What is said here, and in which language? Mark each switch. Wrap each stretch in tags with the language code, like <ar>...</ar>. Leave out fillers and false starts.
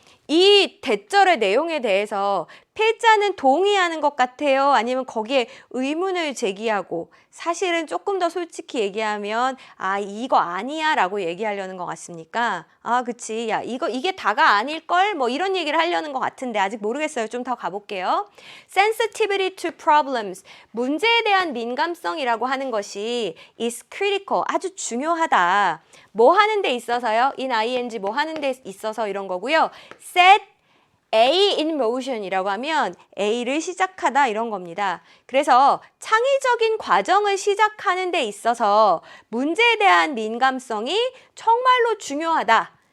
<ko>이 대절의 내용에 대해서 필자는 동의하는 것 같아요? 아니면 거기에 의문을 제기하고 사실은 조금 더 솔직히 얘기하면 이거 아니야 라고 얘기하려는 것 같습니까? 그치. 야, 이게 다가 아닐걸? 뭐 이런 얘기를 하려는 것 같은데 아직 모르겠어요. 좀 더 가볼게요.</ko> <en>Sensitivity to problems.</en> <ko>문제에 대한 민감성이라고 하는 것이</ko> <en>is critical.</en> <ko>아주 중요하다. 뭐 하는 데 있어서요? in 뭐 하는 데 있어서 이런 거고요.</ko> <en>set A in motion</en> <ko>이라고 하면 A를 시작하다 이런 겁니다. 그래서 창의적인 과정을 시작하는 데 있어서 문제에 대한 민감성이 정말로 중요하다.</ko>